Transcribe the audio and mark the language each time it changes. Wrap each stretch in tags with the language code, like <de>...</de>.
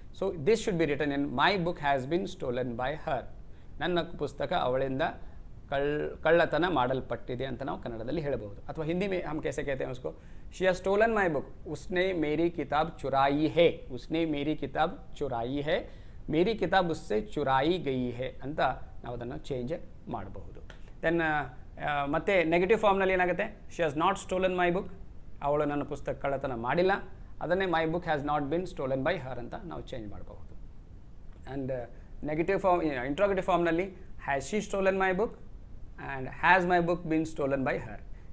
<en>So this should be written in my book has been stolen by her.</en> <kn>ನನ್ನ ಪುಸ್ತಕ ಅವಳಿಂದ ಕಳ್ಳತನ ಮಾಡಲ್ಪಟ್ಟಿದೆ ಅಂತ ನಾವು ಕನ್ನಡದಲ್ಲಿ ಹೇಳಬಹುದು. ಅಥವಾ</kn> <hi>ಹಿಂದಿ में हम कैसे कहते हैं उसको,</hi> <en>she has stolen my book,</en> <hi>उसने मेरी किताब चुराई है, उसने मेरी किताब चुराई है, मेरी किताब उससे चुराई गई है</hi> <kn>ಅಂತ ನಾವು ಅದನ್ನು ಚೇಂಜ್ ಮಾಡಬಹುದು.</kn> <en>then</en> <kn>ಮತ್ತೆ ನೆಗೆಟಿವ್ ಫಾರ್ಮ್ನಲ್ಲಿ ಏನಾಗುತ್ತೆ,</kn> <en>she has not stolen my book,</en> <kn>ಅವಳು ನನ್ನ ಪುಸ್ತಕ ಕಳ್ಳತನ ಮಾಡಿಲ್ಲ,</kn> <en>ಅದನ್ನೇ my book has not been stolen by her</en> <kn>ಅಂತ ನಾವು ಚೇಂಜ್ ಮಾಡಬಹುದು.</kn> <en>And negative form, interrogative ಫಾರ್ಮ್ನಲ್ಲಿ has she stolen my book and has my book been stolen by her.</en>